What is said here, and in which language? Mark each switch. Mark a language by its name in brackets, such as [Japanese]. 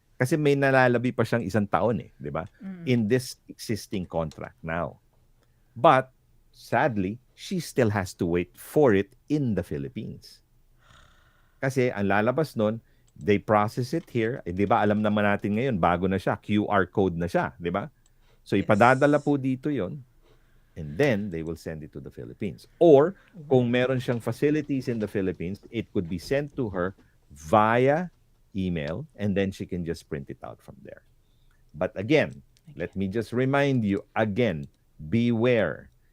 [Filipino] Kasi may nalalabi pa siyang 1 taon di ba? [English] In this existing contract now. But sadly, she still has to wait for it in the Philippines. [Filipino] Kasi ang lalabas nun, [English] they process it here. [Filipino] Di ba, alam naman natin ngayon, bago na siya, QR code na siya, di ba? So ipadadala po dito yon, [English] and then they will send it to the Philippines. Or [Filipino] kung meron siyang [English] facilities in the Philippines, it could be sent to her via email, and then she can just print it out from there. But again, let me just remind you again, beware.